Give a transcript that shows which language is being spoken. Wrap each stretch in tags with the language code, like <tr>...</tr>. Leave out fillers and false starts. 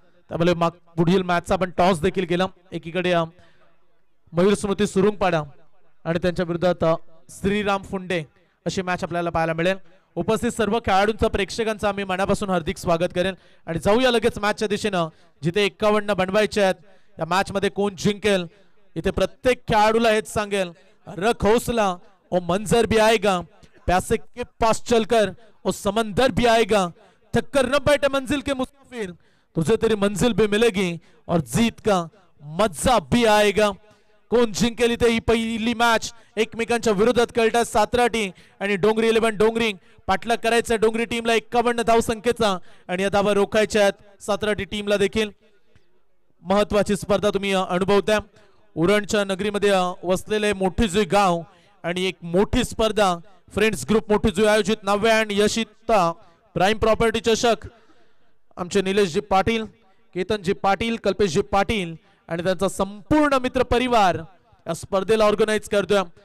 <mr>त्यामुळे पुढील मॅचचा आपण टॉस देखील केला. एकीकडे मयूर स्मृती सुरुंगपाडा आणि त्यांच्या विरोधात श्रीराम फुंडे अशी मॅच आपल्याला पाहायला मिळेल. उपस्थित सर्व खेळाडूंचा प्रेक्षकांचं आम्ही मनापासून हार्दिक स्वागत करेन आणि जाऊया लगेच मॅचच्या दिशेनं जिथे 51 बनवायचे आहेत. या मॅच मध्ये कोण जिंकेल इथे प्रत्येक खेळाडूला हेच सांगेल</mr> <hi>रख हौसला और मंजर भी आएगा, प्यासे के पास चलकर और समंदर भी आएगा, थक कर न बैठे मंजिल के मुसाफिर, तुझे तेरी मंजिल भी मिलेगी और जीत का मजा भी आएगा.</hi> <mr>कोण जिंकेल इथे ही पहिली मॅच एकमेकांच्या विरोधात खेळतात 17 टीम आणि डोंगरी 11 डोंगरी पाठलाग करायचा डोंगरी टीमला 51 धाव संख्येचा आणि या धावा रोखायच्या आहेत 17 टीमला देखील. महत्वाची स्पर्धा तुम्ही अनुभवता. उरणच्या नगरीमध्ये वसलेले मोठी जुई गाव आणि एक मोठी स्पर्धा फ्रेंड्स ग्रुप मोठी जुई आयोजित नव्या आणि यशिता प्राईम प्रॉपर्टी चषक आमचे निलेशजी पाटील, केतनजी पाटील, कल्पेशजी पाटील आणि त्यांचा संपूर्ण मित्र परिवार या स्पर्धेला ऑर्गनाइज करतोय.</mr>